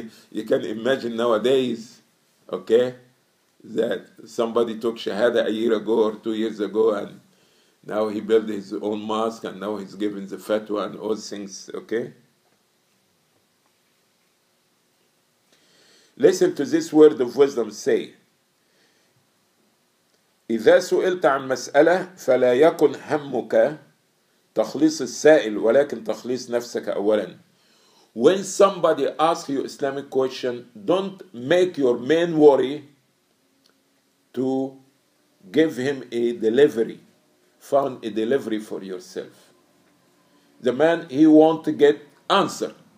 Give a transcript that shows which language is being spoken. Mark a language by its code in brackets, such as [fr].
[en] You can imagine nowadays, okay, that somebody took Shahada a year ago or 2 years ago, and now he built his own mosque, and now he's giving the fatwa and all things, okay? Listen to this word of wisdom say, [ar] إذا سئلت عن مسألة فلا يكن همك تخليص السائل ولكن تخليص نفسك أولا. [en] When somebody asks you Islamic question, don't make your main worry to give him a delivery. Found a delivery for yourself. The man, he want to get answer.